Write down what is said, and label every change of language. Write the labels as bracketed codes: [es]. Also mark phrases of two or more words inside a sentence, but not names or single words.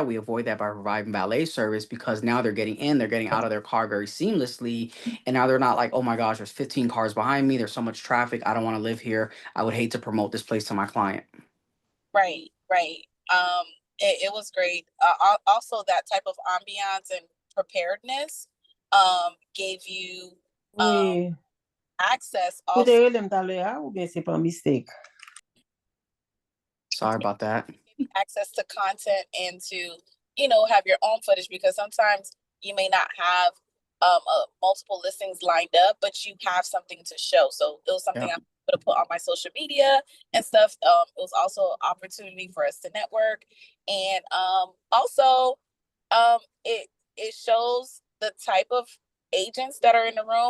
[en] We avoid that by providing valet service, because now they're getting in, they're getting out of their car very seamlessly, and now they're not like, oh my gosh, there's 15 cars behind me, there's so much traffic, I don't want to live here. I would hate to promote this place to my client. Right, right. It was great. Also, that type of ambiance and preparedness gave you [ht] Oui. [en] access [ht] Ou te [en] also. [ht] relem talè a, ou bien se pa mistake? [en] Sorry about that. Access to content and to, have your own footage, because sometimes you may not have multiple listings lined up, but you have something to show. So it was something Yep. I'm going to put on my social media and stuff. It was also an opportunity for us to network, and also it shows the type of agents that are in the room.